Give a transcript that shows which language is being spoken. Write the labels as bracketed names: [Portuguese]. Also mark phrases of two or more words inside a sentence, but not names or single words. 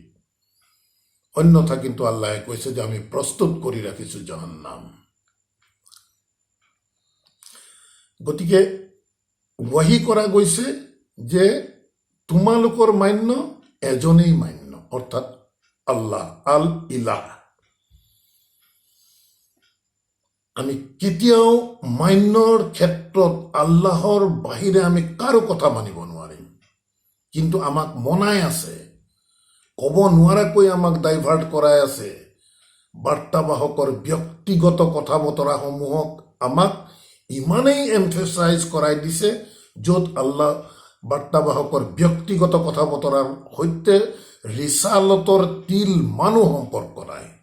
[Assamese] অন্যথা কিন্তু আল্লাহে কৈছে যে আমি প্ৰস্তুত কৰি ৰাখিছোঁ জাহান্নাম। গতিকে ওয়াহি কৰা গৈছে যে তোমালোকৰ মান্য এজনেই মান্য, অৰ্থাৎ আল্লাহ, আল ইলাহ। আমি কেতিয়াও মান্যৰ ক্ষেত্ৰত আল্লাহৰ বাহিৰে আমি কাৰো কথা মানিব নোৱাৰিম। কিন্তু আমাক মনাই আছে, ক'ব নোৱাৰাকৈ আমাক ডাইভাৰ্ট কৰাই আছে। বাৰ্তাবাহকৰ ব্যক্তিগত কথা বতৰাসমূহক আমাক ইমানেই এমফেচাইজ কৰাই দিছে, য'ত আল্লাহ বাৰ্তাবাহকৰ ব্যক্তিগত কথা বতৰাৰ সৈতে ৰিচালতৰ তিল মানুহ সম্পৰ্ক নাই।